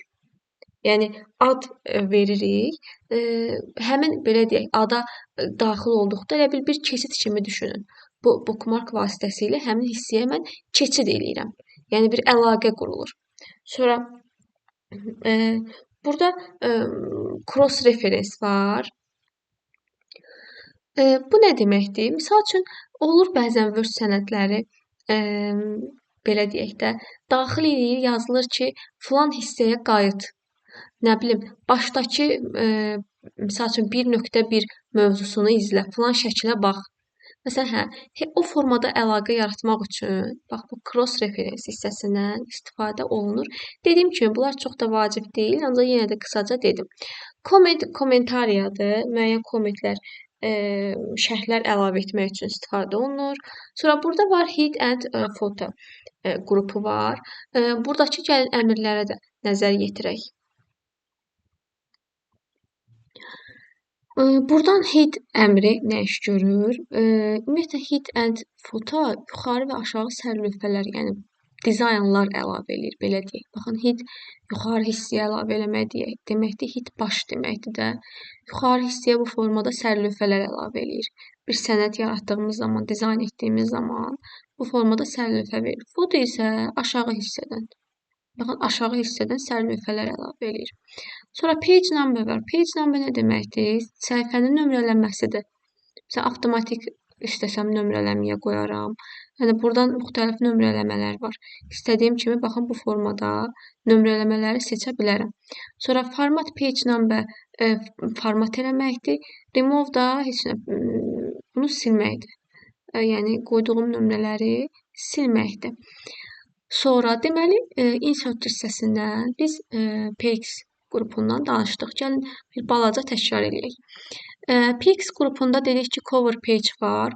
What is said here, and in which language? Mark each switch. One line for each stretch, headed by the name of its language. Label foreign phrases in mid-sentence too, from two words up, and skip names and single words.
Azerbaijani: Yəni ad veririk. Həmin belə deyək, ada daxil olduqda elə bil bir keçid kimi düşünün. Bu bookmark vasitəsilə həmin hissəyə mən keçid eləyirəm. Yəni bir əlaqə qurulur. Sonra burada
English: cross reference
Azerbaijani: var. Bu nə deməkdir? Misal üçün, olur bəzən Word sənədləri belə deyək də, daxil edir, yazılır ki, filan hissəyə qayıt. Nə bilim, başdakı misal üçün 1.1 mövzusunu izlə, filan şəkilə bax. Məsələn, o formada əlaqə yaratmaq üçün bax bu
English: cross reference
Azerbaijani: hissəsindən istifadə olunur. Dediyim kimi, bunlar çox da vacib deyil, ancaq yenə də qısaca dedim. Comment kommentariyadır, müəyyən kommentlər, şərhlər əlavə etmək üçün istifadə olunur. Sonra burada var
English: hid and photo
Azerbaijani: qrupu var. Buradakı gəlin əmrlərə də nəzər yetirək. Buradan hid əmri nə iş görür? Ümumiyyətlə
English: hid and photo
Azerbaijani: yuxarı və aşağı sərlövhələr, yəni dizaynlar əlavə eləyir, belə deyək. Baxın, hid yuxarı hissəyə əlavə eləmək deməkdir, hid baş deməkdir də. Yuxarı hissəyə bu formada sərlövhələr əlavə eləyir. Bir sənəd yaratdığımız zaman, dizayn etdiyimiz zaman bu formada sərlövhə verir. Foto isə aşağı hissədən. Baxın, aşağı hissədən sərlövhələr əlavə eləyir. Sonra
English: page number
Azerbaijani: var.
English: Page number
Azerbaijani: nə deməkdir? Səhifənin nömrələnməsidir. Məsələn, avtomatik istəsəm nömrələməyə qoyaram. Yəni buradan müxtəlif nömrələmələr var. İstədiyim kimi baxın bu formada nömrələmələri seçə bilərəm. Sonra format
English: page number
Azerbaijani: format eləməkdir. Remove da heç nə bunu silməkdir. Yəni qoyduğum nömrələri silməkdir. Sonra deməli insert hissəsindən biz PX qrupundan danışdıq. Gəlin bir balaca təkrar eləyək. PX qrupunda dedik ki,
English: cover page
Azerbaijani: var.